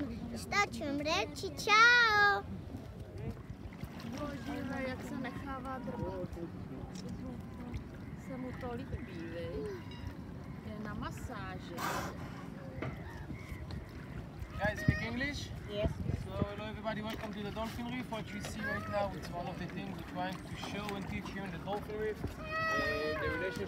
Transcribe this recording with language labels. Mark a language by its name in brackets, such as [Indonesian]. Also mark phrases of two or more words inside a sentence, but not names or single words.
[Serbian] Šta ću vam reći? Ćao! [Czech] Bože, jak se nechává drbat. Se mu to líbí, viď? Je na masáži. [English] Guys, speak English? Yes. So, hello everybody, welcome to the Dolphin Reef. What you see right now, it's one of the things we're trying to show and teach here in the Dolphin Reef. The relationship